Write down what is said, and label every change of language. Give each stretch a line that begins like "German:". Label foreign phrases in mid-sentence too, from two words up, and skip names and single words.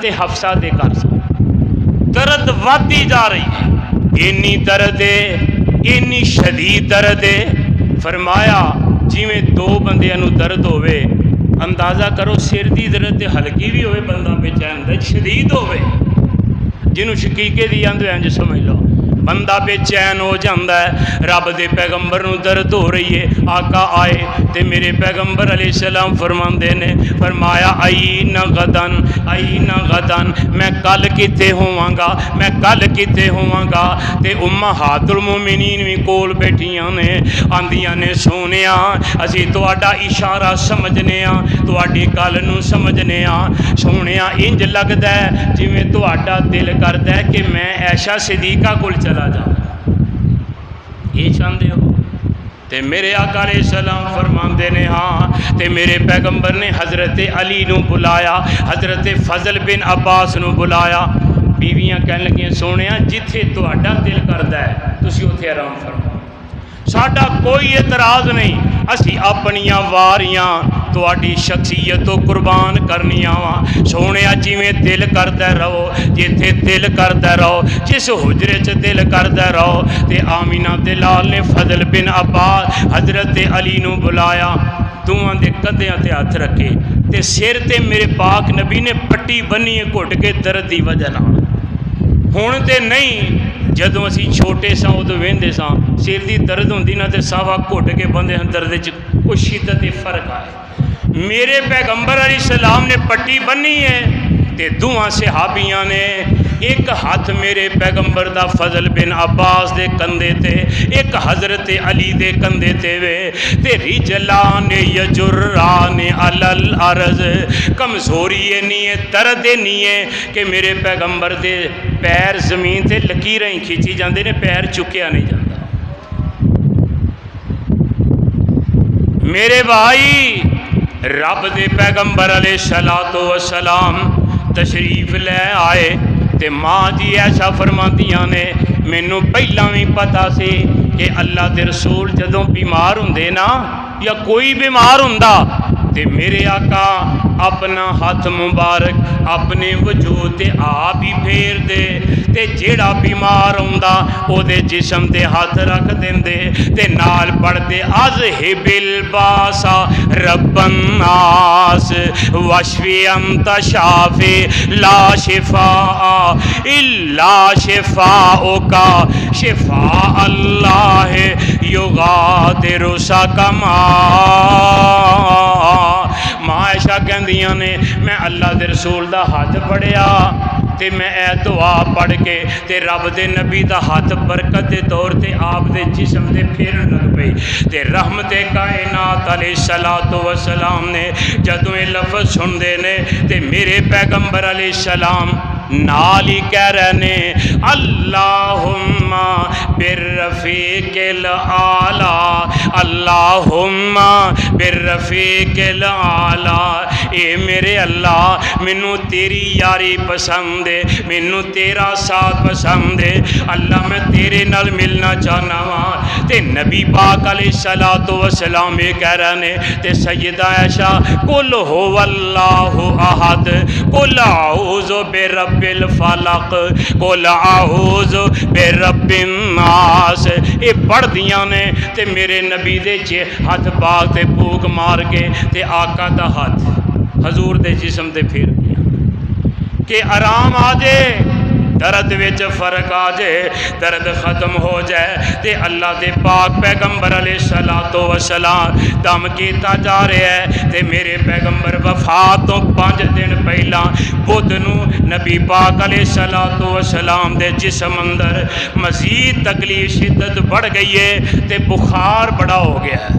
Punjabi: حفصہ دے کر درد وادی جا رہی ہے، اینی درد ہے اینی شدید درد ہے، فرمایا جی میں دو بندیاں نو درد ہوئے اندازہ کرو سر دی درد ہلکی بھی ہوئے بندہ بے چین شدید ہوئے، جنہوں شکیقے دی اندھو انج سمجھ لو بندہ بے چین ہو جاتا ہے۔ رب دے پیغمبر نو درد ہو رہی ہے، آقا آئے تے میرے پیغمبر علیہ السلام فرماندے نے، فرمایا
Arabic: آئین غدن، آئین غدن،
Punjabi: میں کل کتے ہواں گا، میں کل کتے ہواں گا۔ تے امہات المومنین بھی کول بیٹھیاں نے، آندیاں نے سونیا اسی تواڈا اشارہ سمجھنے ہاں، تواڈی گل نو سمجھنے ہاں، سونیا انج لگدا ہے جویں تواڈا دل کردا ہے کہ میں عائشہ صدیقہ کول چلا جاواں، یہ چاہندے ہو؟ تے میرے آقا علیہ السلام فرماندے نے ہاں۔ تے میرے پیغمبر نے حضرت علی نو بلایا، حضرت فضل بن عباس نو بلایا۔ بیویاں کہن لگیاں سونیا جتھے تہاڈا دل کردا ہے تسی اوتھے آرام فرماؤ، ساڈا کوئی اعتراض نہیں، اسی اپنیاں واریاں تواڈی شخصیت تو قربان کرنیاں وا۔ سونیا جویں دل کردا رہو، جتھے دل کردا رہو، جس حجرے چ دل کردا رہو۔ تے آمینہ دلال نے فضل بن عباس حضرت علی نو بلایا، دوواں دے کندھیاں تے ہاتھ رکھے تے سر تے میرے پاک نبی نے پٹی بنی ہے گھٹ کے درد دی وجہ نال۔ ہن تے نہیں، جدوں اسی چھوٹے ساں ادو وہندے ساں سر دی درد ہوندی نا تے ساوا گھٹ کے بندے درد چ کوئی شدت فرق آئے۔ میرے پیغمبر علیہ السلام نے پٹی بنی ہے تے دوواں صحابیاں نے ایک ہاتھ میرے پیغمبر دا فضل بن عباس دے کندھے تے، ایک حضرت علی دے کندھے تے وے، تے
Arabic: رجلان یجران علی الارض،
Punjabi: کمزوری نہیں ہے، درد نہیں ہے کہ میرے پیغمبر دے پیر زمین تے لکیراں ہی کھچی جاندے نے، پیر چکیا نہیں جاتا۔ میرے بھائی رب دے پیغمبر علیہ الصلوۃ والسلام تشریف لے آئے تے ماں جی ایسا فرماندیاں نے مینوں پہلاں بھی پتا سی کہ اللہ دے رسول جدوں بیمار ہوندے نا یا کوئی بیمار ہوندا تے میرے آقا اپنا ہاتھ مبارک اپنے وجود تے آپ ہی پھیر دے تے جیڑا بیمار ہوندا او دے جسم تے ہاتھ رکھ دیندے تے نال پڑھ دے
Arabic: اذہب الباس رب الناس واشفی انت شافی لا شفاء الا شفاءک شفاء اللہ یغادر سقما۔
Punjabi: ماں عائشہ کہندیاں نے میں اللہ دے رسول دا ہاتھ پڑھیا تے میں اے دعا پڑھ کے تے رب دے نبی دا ہاتھ برکت دے طور تے آپ دے جسم دے پھرن لگ پئی تے رحمت کائنات علیہ الصلوۃ والسلام نے جدوں یہ لفظ سن دے نے تے میرے پیغمبر علیہ السلام نال ہی کہہ رہے نے
Arabic: اللہم بالرفیق الاعلی، اللہم بالرفیق الاعلی،
Punjabi: اے میرے اللہ مینوں تیری یاری پسند ہے، مینوں تیرا ساتھ پسند ہے، اللہ میں تیرے نال ملنا چاہنا وا۔ تے نبی پاک علیہ الصلوۃ والسلام یہ کہہ رہے نے تے سیدہ عائشہ
Arabic: قل هو اللہ احد قل اعوذ برب الفلق قل اعوذ برب الناس،
Punjabi: یہ پڑھ دیاں نے تے میرے نبی دے ہاتھ پاک تے پھوک مار کے تے آقا دا ہاتھ حضور دے جسم تے پھیر دیا کہ آرام آ جائے، درد وچ فرق آ جائے، درد ختم ہو جائے تے اللہ دے پاک پیغمبر علیہ الصلوۃ والسلام دم کیتا جا رہا ہے تے میرے پیغمبر وفات تو 5 دن پہلا بدھ نو نبی پاک علیہ الصلوۃ والسلام دے جسم اندر مزید تکلیف شدت بڑھ گئی ہے تے بخار بڑا ہو گیا ہے۔